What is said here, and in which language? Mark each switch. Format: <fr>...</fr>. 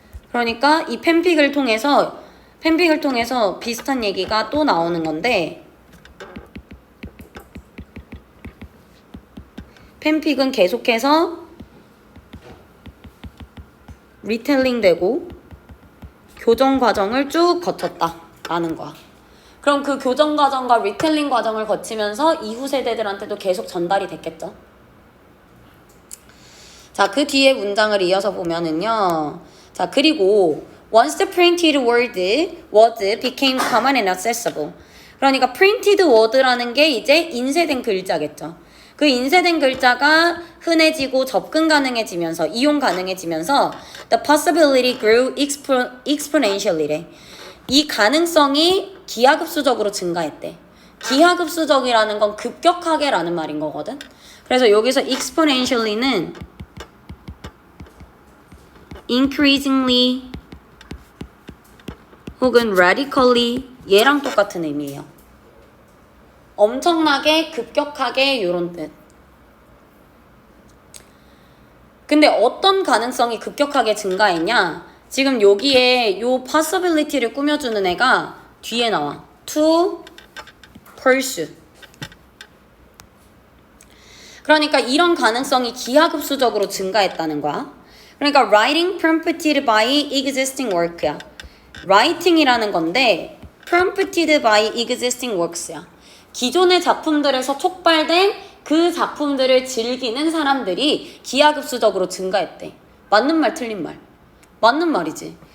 <ko>그러니까 이 팬픽을 통해서 비슷한 얘기가 또 나오는 건데, 팬픽은 계속해서 리텔링 되고 교정 과정을 쭉 거쳤다라는 거야. 그럼 그 교정 과정과 리텔링 과정을 거치면서 이후 세대들한테도 계속 전달이 됐겠죠. 자, 그 뒤에 문장을 이어서 보면은요. 자, 그리고</ko> <en>once the printed word became common and accessible.</en> <ko>그러니까 printed word라는 게 이제 인쇄된 글자겠죠. 그 인쇄된 글자가 흔해지고 접근 가능해지면서 이용 가능해지면서</ko> <en>the possibility grew exponentially.</en> <ko>이 가능성이 기하급수적으로 증가했대. 기하급수적이라는 건 급격하게라는 말인 거거든. 그래서 여기서 exponentially는 increasingly 혹은 radically 얘랑 똑같은 의미예요. 엄청나게 급격하게 요런 뜻. 근데 어떤 가능성이 급격하게 증가했냐? 지금 여기에 요 possibility를 꾸며주는 애가 뒤에 나와.</ko> <en>to pursue.</en> <ko>그러니까 이런 가능성이 기하급수적으로 증가했다는 거야. 그러니까</ko> <en>writing prompted by existing work야. writing이라는 건데 prompted by existing works야.</en> <ko>기존의 작품들에서 촉발된 그 작품들을 즐기는 사람들이 기하급수적으로 증가했대. 맞는 말 틀린 말? 맞는 말이지.</ko>